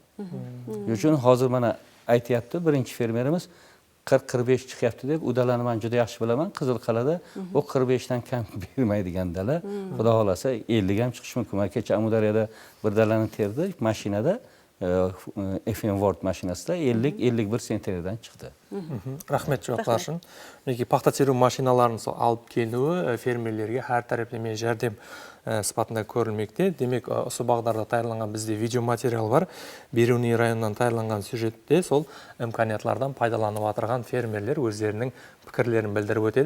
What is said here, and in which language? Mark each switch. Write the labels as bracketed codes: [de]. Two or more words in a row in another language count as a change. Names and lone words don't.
[uz] Shuning uchun hozir mana aytayapti birinchi fermerimiz 40-45 chiqyapti deb, u dalani men juda yaxshi bilaman. Qizilqal'ada o 45 dan kam bermaydigan dala. Xudo xolasa 50 ham chiqishi mumkin. Kecha Amudaryoda bir dalani terdi mashinada FM Word mashinasida 50-51 sentnerdan chiqdi. [kaa] Рахмет жауаптар үшін. Мінекей пахта теру машиналарын алып келуі фермерлерге әр тараптан жәрдем сыпатында көрілмекте. Демек, осы бағдарда тайырланған бізде видеоматериал бар. Беруни районынан тайырланған сюжетте сол имканиятлардан пайдаланып отырған фермерлер өздерінің пікірлерін білдіріп өтеді.